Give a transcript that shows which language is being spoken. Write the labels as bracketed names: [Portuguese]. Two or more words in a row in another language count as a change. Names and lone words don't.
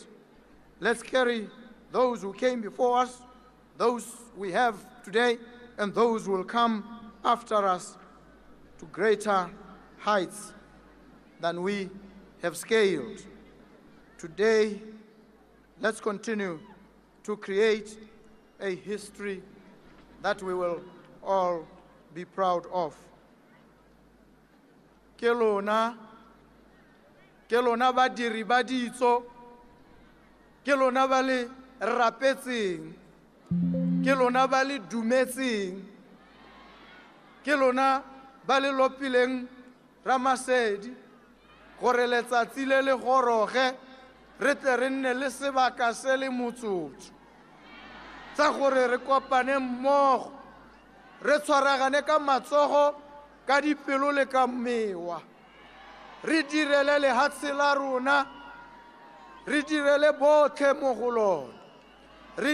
[English] Let's carry those who came before us, those we have today, and those who will come after us to greater heights than we have scaled. Today, let's continue to create a history that we will all be proud of. [Tswana] Ke lona badiri ba ditso, ke lona ba le rapetseng. ke lona ba le dumetseng, ke lona ba le lopileng Ramasedi gore letsatsi le le goroge re tle re nne le sebaka se le motsotso tsa gore re kopane mmogo re tshwaragane ka matsogo ka dipelo le ka mewa re direle lehatshe la rona re direle botlhe mo go lona re